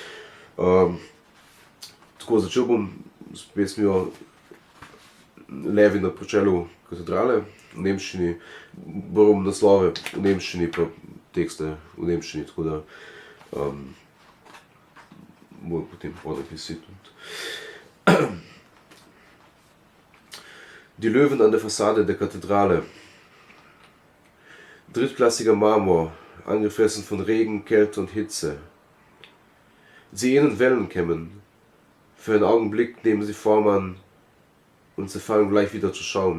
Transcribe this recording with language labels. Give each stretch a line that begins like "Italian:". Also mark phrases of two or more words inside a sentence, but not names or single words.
Slovenian: Tako, začel bom s pesmijo Levi na pročelju katedrale v nemščini. Bom naslove v nemščini, pa tekste v nemščini, tako da bojo potem podnapisi tudi.
German: Die Löwen an der Fassade der Kathedrale. Drittklassiger Marmor, angefressen von Regen, Kälte und Hitze. Sie ihnen Wellen kämmen. Für einen Augenblick nehmen sie Form an und zerfallen gleich wieder zu Schaum.